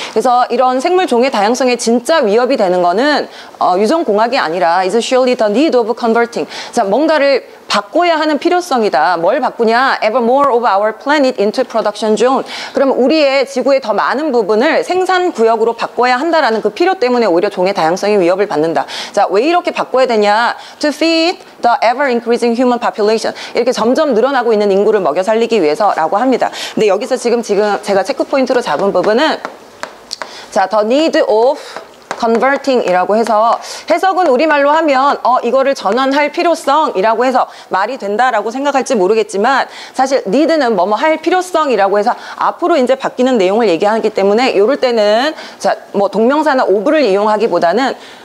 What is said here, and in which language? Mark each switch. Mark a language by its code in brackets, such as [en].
[ko] 그래서 이런 생물 종의 다양성에 진짜 위협이 되는 거는 유전공학이 아니라 [en] is surely the need of converting. [ko] 자, 뭔가를 바꿔야 하는 필요성이다. 뭘 바꾸냐? [en] Ever more of our planet into production zone. [ko] 그러면 우리의 지구의 더 많은 부분을 생산 구역으로 바꿔야 한다라는 그 필요 때문에 오히려 종의 다양성이 위협을 받는다. 자, 왜 이렇게 바꿔야 되냐? [en] To feed the ever increasing human population. [ko] 이렇게 점점 늘어나고 있는 인구를 먹여 살리기 위해서라고 합니다. 근데 여기서 지금 제가 체크 포인트로 잡은 부분은 자, [en] the need of converting [ko] 이라고 해서 해석은 우리말로 하면 이거를 전환할 필요성이라고 해서 말이 된다라고 생각할지 모르겠지만 사실 need는 뭐뭐 할 필요성이라고 해서 앞으로 이제 바뀌는 내용을 얘기하기 때문에 이럴 때는 자, 뭐 동명사나 of를 이용하기보다는